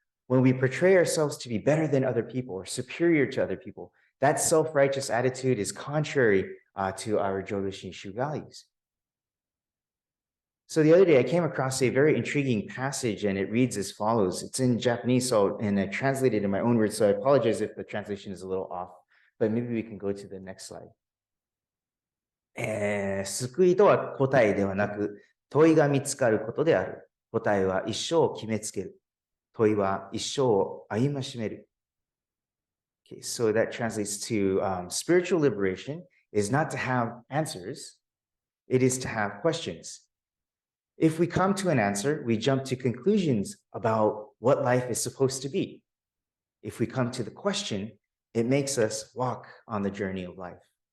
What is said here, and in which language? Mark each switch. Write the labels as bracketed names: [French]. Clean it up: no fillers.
[English] When we portray ourselves to be better than other people or superior to other people, that self-righteous attitude is contrary to our Jodo Shinshu values. So the other day I came across a very intriguing passage and it reads as follows. It's in Japanese, and I translated it in my own words, so I apologize if the translation is a little off, but maybe we can go to the next slide. [Japanese] 救いとは答えではなく、問いが見つかることである。答えは一生を決めつける。問いは一生を歩ましめる。 [English] Okay, so that translates to spiritual liberation is not to have answers, it is to have questions. If we come to an answer, we jump to conclusions about what life is supposed to be. if we come to the question, it makes us walk on the journey of life.